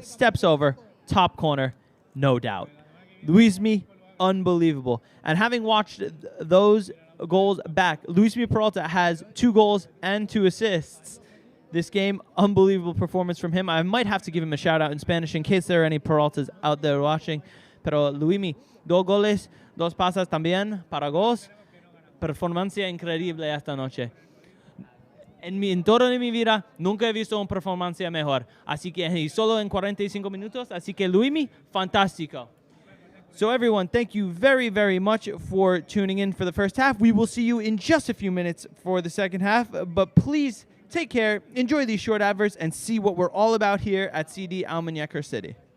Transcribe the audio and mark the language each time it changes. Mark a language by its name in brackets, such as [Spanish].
[English] Steps over, top corner, no doubt. Luismi, unbelievable. And having watched those goals back, Luismi Peralta has 2 goals and 2 assists. This game, unbelievable performance from him. I might have to give him a shout out in Spanish in case there are any Peraltas out there watching. [Spanish] Pero Luismi, 2 goles, 2 pasas también para gols. Performancia increíble esta noche. En toda mi vida nunca he visto una performancia mejor. Así que solo en 45 minutos. Así que Luismi, fantástico. [English] So everyone, thank you very, very much for tuning in for the first half. We will see you in just a few minutes for the second half. But please take care, enjoy these short adverts, and see what we're all about here at CD Almunecar City.